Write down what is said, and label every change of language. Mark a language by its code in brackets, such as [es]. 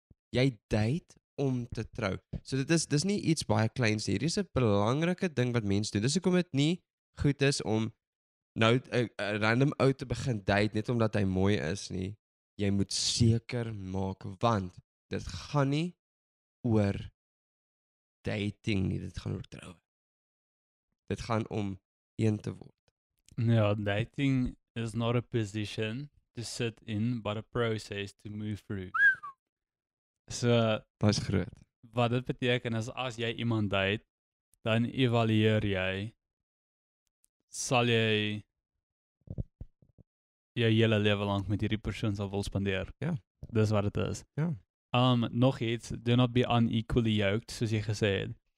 [af] Jy date om te trou. So dis nie iets baie kleins nie. Hier is 'n belangrike ding wat mense doen. Dis hoekom dit nie goed is om nou 'n random ou te begin date net omdat hy mooi is nie. Jy moet seker maak, want dit gaan nie oor dating nie, dit gaan oor troue. Dit gaan om een te word. [en] Ja, dating is not a position to sit in, but a process to move through. [af] So, Dis groot. wat dit beteken is as jy iemand date, dan evalueer jy, sal jy jou hele lewe lank met hierdie persoon sal wil spandeer. Ja. Dis wat dit is. Ja. Nog iets, [en] do not be unequally yoked, [af] soos jy gesê het.